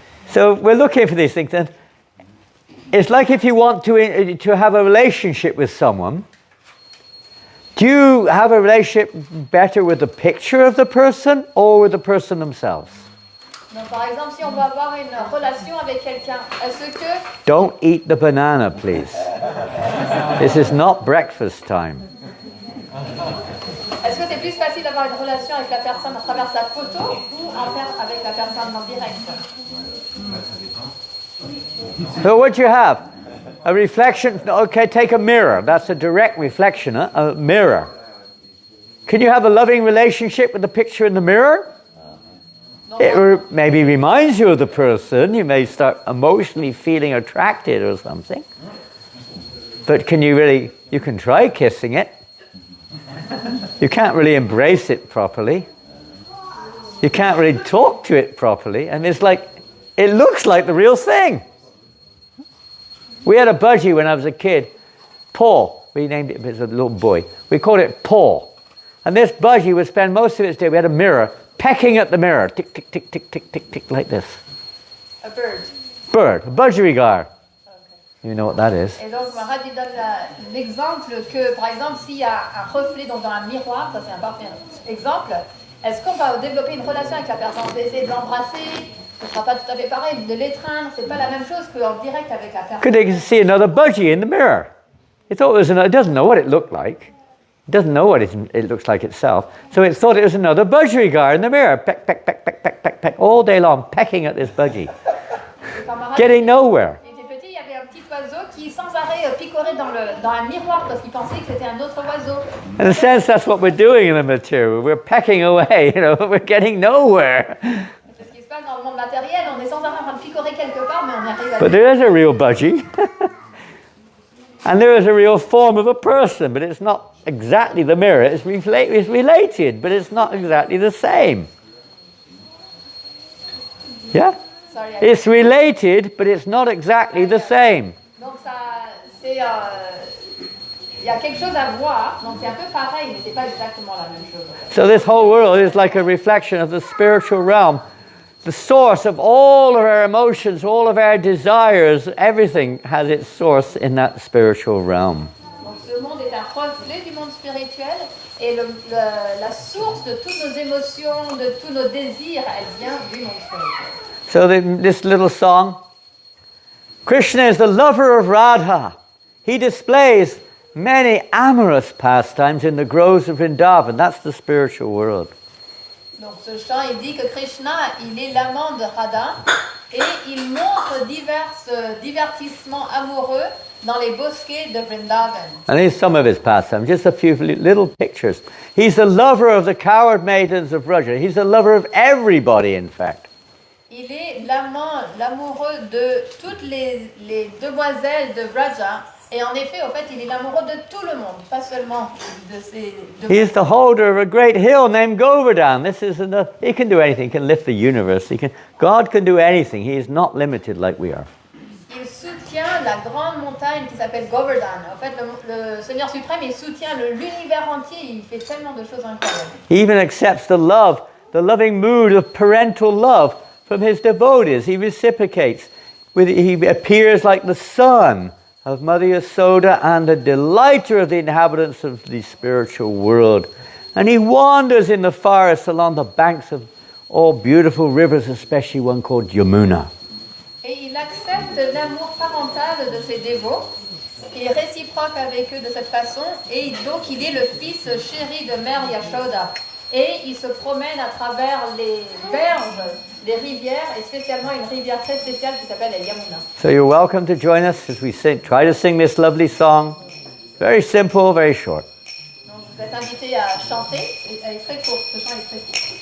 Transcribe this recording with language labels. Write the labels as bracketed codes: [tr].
[en] So we're looking for these things. And it's like if you want to have a relationship with someone, do you have a relationship better with the picture of the person or with the person themselves? [fr] Donc par exemple, si on veut avoir une relation avec quelqu'un, est-ce que... [en] Don't eat the banana, please. This is not breakfast time. [fr] Est-ce que c'est plus facile d'avoir une relation avec la personne à travers sa photo ou avec la personne en direct? [en] So what do you have? A reflection? Okay, take a mirror. That's a direct reflection, a mirror. Can you have a loving relationship with the picture in the mirror? It maybe reminds you of the person. You may start emotionally feeling attracted or something. But you can try kissing it. You can't really embrace it properly. You can't really talk to it properly. And it looks like the real thing. We had a budgie when I was a kid, Paul. We named it, as a little boy. We called it Paul. And this budgie would spend most of its day, we had a mirror, pecking at the mirror. Tick, tick, tick, tick, tick, tick, tick, like this. A bird. Bird, a budgerigar. Okay. You know what that is. [fr] Et donc, Marat lui donne l'exemple que, par exemple, s'il y a un reflet dans un miroir, ça c'est un parfait exemple, est-ce qu'on va développer une relation avec la personne? On va essayer de l'embrasser. Ce ne sera pas tout à fait pareil, de l'étreindre, c'est pas la même chose qu'en direct avec la personne. [en] Could they see another budgie in the mirror? It thought it doesn't know what it looked like. It doesn't know what it looks like itself. So it thought it was another budgerigar in the mirror. Peck, peck, peck, peck, peck, peck, peck, all day long, pecking at this budgie. Getting nowhere. [fr] Il était petit, il y avait un petit oiseau qui sans arrêt picorait dans un miroir parce qu'il pensait que c'était un autre oiseau. [en] In a sense, that's what we're doing in the material. We're pecking away, we're getting nowhere. [fr] Dans le monde matériel, on est sans arrêt en train de picorer quelque part, mais on arrive à... [en] But there is a real budgie. And there is a real form of a person, but it's not exactly the mirror. It's related, but it's not exactly the same. Yeah? Sorry, It's related, but it's not exactly the same. [fr] Donc il y a quelque chose à voir, donc c'est un peu pareil, mais c'est pas exactement la même chose. [en] So this whole world is like a reflection of the spiritual realm. The source of all of our emotions, all of our desires, everything has its source in that spiritual realm. [fr] Donc ce monde est un reflet du monde spirituel et la source de toutes nos émotions, de tous nos désirs, elle vient du monde spirituel. [en] So this little song, Krishna is the lover of Radha. He displays many amorous pastimes in the groves of Vrindavan. That's the spiritual world. [fr] Donc ce chant, il dit que Krishna, il est l'amant de Radha et il montre divers divertissements amoureux dans les bosquets de Vrindavan. [en] And here's some of his pastimes, just a few little pictures. He's the lover of the coward maidens of Vraja. He's the lover of everybody, in fact. [fr] Il est l'amoureux de toutes les demoiselles de Vraja. Et en effet, au fait, il est l'amoureux de tout le monde, pas seulement de ces deux. [en] He is the holder of a great hill named Govardhan. He can do anything. He can lift the universe. God can do anything. He is not limited like we are. [fr] Il soutient la grande montagne qui s'appelle Govardhan. En fait, le Seigneur suprême, il soutient l'univers entier. Il fait tellement de choses incroyables. [en] He even accepts the loving mood of parental love from his devotees. He reciprocates. He appears like the sun of Mother Yasoda and the delighter of the inhabitants of the spiritual world. And he wanders in the forest along the banks of all beautiful rivers, especially one called Yamuna. [fr] Et il accepte l'amour parental de ses dévots, il est réciproque avec eux de cette façon, et donc il est le fils chéri de Mère Yashoda. Et il se promène à travers les berges des rivières, et spécialement une rivière très spéciale qui s'appelle la Yamuna. [en] So you're welcome to join us as we try to sing this lovely song. Very simple, very short. [fr] Donc vous êtes invités à chanter, elle est très courte, ce chant est très court.